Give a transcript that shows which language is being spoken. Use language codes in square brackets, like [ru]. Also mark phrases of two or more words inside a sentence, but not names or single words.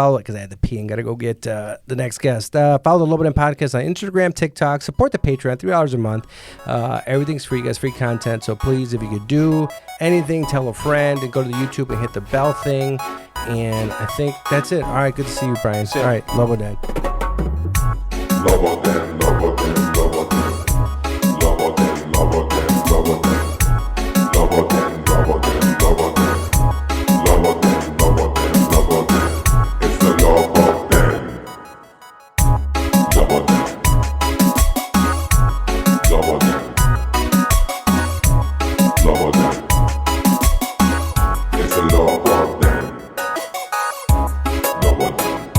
[en] Follow it, because I had to pee and got to go get the next guest. Follow the Lobo Den Podcast on Instagram, TikTok. Support the Patreon, $3 a month. Everything's free, guys, free content. So please, if you could do anything, tell a friend and go to the YouTube and hit the bell thing. And I think that's it. All right, good to see you, Brian. All right, Lobo Den. Lobo Den, Lobo Den, Lobo Den. Lobo Den, Lobo Den, Lobo Den. Lobo Den, Lobo Den, Lobo Den. Lobo Den, Lobo Den, Lobo Den. It's the Lobo Den. Lobo Den. Lobo Den. Lobo Den. It's the Lobo Den. Lobo Den.